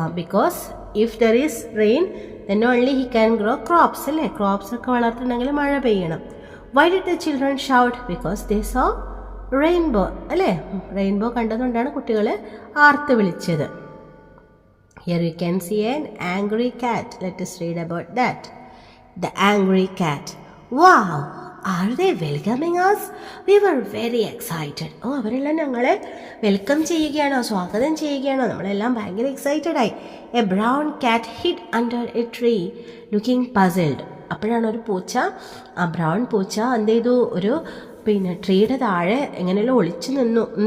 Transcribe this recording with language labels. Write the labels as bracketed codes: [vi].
[en] Because if there is rain then only he can grow crops, അല്ലേ. [ml] Crops ഒക്കെ വളർത്തണമെങ്കിൽ മഴ പെയ്യണം. [en] Why did the children shout? Because they saw rainbow, [ml] അല്ലേ. Rainbow കണ്ടതുകൊണ്ടാണ് കുട്ടികൾ ആർത്ത് വിളിച്ചത്. [en] Here you can see an angry cat. Let us read about that. The angry cat. Wow, are they welcoming us? We were very excited. [ml] അവരെല്ലാം ഞങ്ങളെ welcome ചെയ്യുകയാണോ, സ്വാഗതം ചെയ്യുകയാണോ? നമ്മളെല്ലാം ഭയങ്കര എക്സൈറ്റഡ് ആയി. [en] A brown cat hid under a tree looking puzzled. [ml] അപ്പോഴാണ് ഒരു പൂച്ച, ബ്രൗൺ പൂച്ച എന്ത് ചെയ്തു? ഒരു ട്രീയുടെ താഴെ എങ്ങനെയല്ലോ ഒളിച്ചു നിന്നു.